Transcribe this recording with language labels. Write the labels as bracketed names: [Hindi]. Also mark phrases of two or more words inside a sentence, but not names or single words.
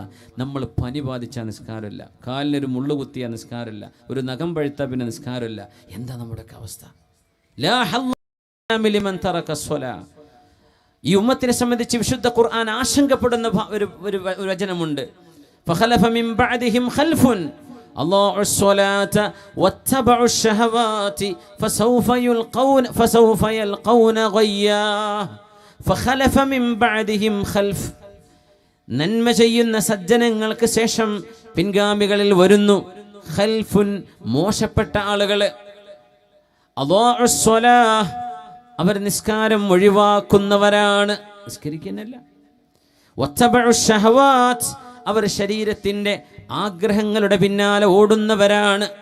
[Malayalam] നമ്മൾ പനി ബാധിച്ചാൽ നിസ്കാരമില്ല, കാലിനൊരു മുള്ളു കുത്തിയാൽ നിസ്കാരമില്ല, ഒരു നഖം പഴുത്താൽ പിന്നെ നിസ്കാരമില്ല. എന്താ നമ്മുടെയൊക്കെ അവസ്ഥ? [Arabic] لا حظ لمن ترك الصلاة. [Malayalam] ഈ ഉമ്മത്തിനെ സംബന്ധിച്ച് വിശുദ്ധ ഖുർആൻ ആശങ്കപ്പെടുന്ന ഒരു വചനമുണ്ട്. [Arabic] فخلف من بعدهم خلف أضاعوا الصلاة واتبعوا الشهوات فسوف يلقون غيا. فخلف من بعدهم خلف, [Malayalam] നന്മ ചെയ്യുന്ന സജ്ജനങ്ങൾക്ക് ശേഷം പിൻഗാമികളിൽ വരുന്നു ഖൽഫുൻ, മോശപ്പെട്ട ആളുകൾ. [Arabic] أضاعوا الصلاة, [Malayalam] അവർ നിസ്കാരം ഒഴിവാക്കുന്നവരാണ്, നിസ്കരിക്കുന്നില്ല. [Arabic] واتبعوا الشهوات, [Malayalam] അവർ ശരീരത്തിൻ്റെ ആഗ്രഹങ്ങളുടെ പിന്നാലെ ഓടുന്നവരാണ്.